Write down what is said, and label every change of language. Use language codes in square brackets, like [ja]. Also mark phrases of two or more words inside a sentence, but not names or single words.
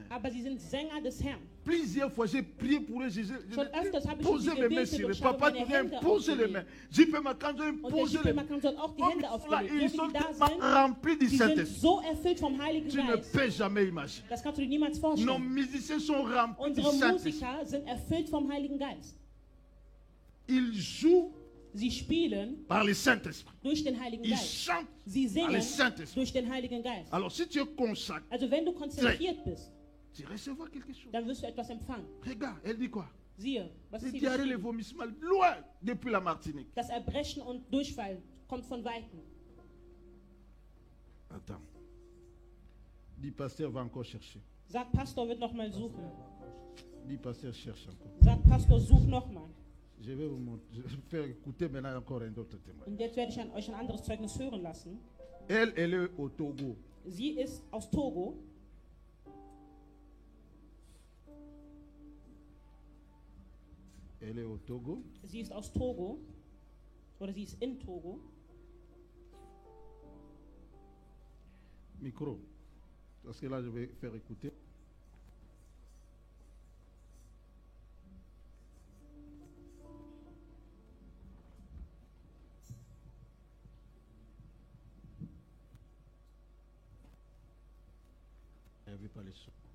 [de] aber sie sind Sänger des Herrn. [fr] Plusieurs fois, j'ai prié pour eux. J'ai [de] Schon öfters habe ich [fr] posé [de] schon [fr] mes mains [de] gebetet [fr] sur [de] und [fr] eux. [de] ich habe [fr] Papa, [de] meine [fr] tu viens [de] Hände [fr] poser les mains. [de] aufgelegt. [fr] J'ai fait ma candidature, [de] Und der [fr] poser les mains. [de] Schippermann soll auch die [fr] Comme [de] Hände [fr] cela, [de] aufgelegt. [fr] ils [de] So [fr] sont [de] wie die da [fr] tellement [de] sind, [fr] remplis du [de] die sind [fr] Saint-Esprit. [de] so erfüllt vom Heiligen [fr] Tu ne [de] Geist. [fr] peux jamais imaginer. [de] Das kannst du dir niemals [fr] Nos [de] vorstellen. [fr] musiciens sont remplis du [de] Unsere [fr] Saint-Esprit. [de] Musiker sind erfüllt vom Heiligen Geist. [fr] Ils jouent [de] Sie spielen [fr] par le Saint-Esprit. [de] durch den Heiligen [fr] Ils [de] Geist. [fr] chantent [de] Sie [fr] par [de] singen [fr] le Saint-Esprit. [de] durch den Heiligen Geist. [fr] Alors, si tu es consacré, [de] Also wenn du konzentriert bist, [fr] tu recevras quelque chose. [de] dann wirst du etwas empfangen. [fr] Regarde, elle dit quoi? [de] Siehe, was [fr] Les [de] ist hier [fr] diarrhées, les [de] geschrieben? [fr] vomissements, loin depuis la Martinique. [de] Das Erbrechen und Durchfall kommt von Weitem. [fr] Attends. Dis, pasteur va encore chercher. [de] Sag, Pastor wird nochmal suchen. [fr] Dis, pasteur cherche encore. [de] Sag, Pastor, such nochmal. [fr] Je vais vous faire écouter maintenant encore un autre témoignage. [de] Und jetzt werde ich an euch ein anderes Zeugnis hören lassen. [fr] Elle est au Togo. [de] Sie ist aus Togo. [fr] Elle est au Togo. [de] Sie ist aus Togo. Oder sie ist in Togo. [fr] Micro. Parce que là, je vais faire écouter. Il n'y avait pas les sons.